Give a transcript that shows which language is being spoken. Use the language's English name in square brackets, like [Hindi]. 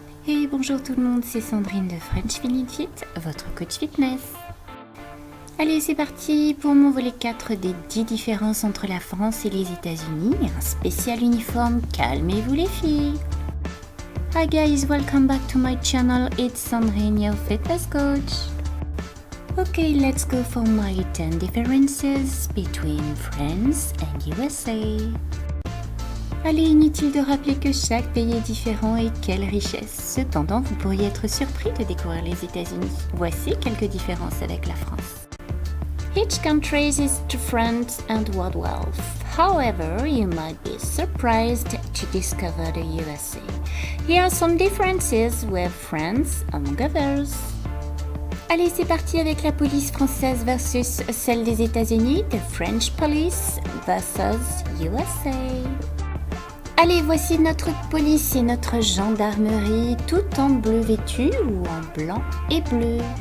[French] Et bonjour tout le monde, c'est Sandrine de French Fit, votre coach fitness. Allez, c'est parti pour mon volet 4 des 10 différences entre la France et les États-Unis. Un spécial uniforme, calmez-vous les filles. [English] Hi guys, welcome back to my channel, it's Sandrine, your fitness coach. Okay, let's go for my 10 differences between France and USA. [French] Allez, inutile de rappeler que chaque pays est différent et quelle richesse. Cependant, vous pourriez être surpris de découvrir les États-Unis. Voici quelques différences avec la France. [English] Each country is different and world wealth. However, you might be surprised to discover the USA. Here are some differences with France, among others. [French] Allez, c'est parti avec la police française versus celle des États-Unis, [English] the French police versus USA. [French] Allez, voici notre police et notre gendarmerie, tout en bleu vêtu ou en blanc et bleu.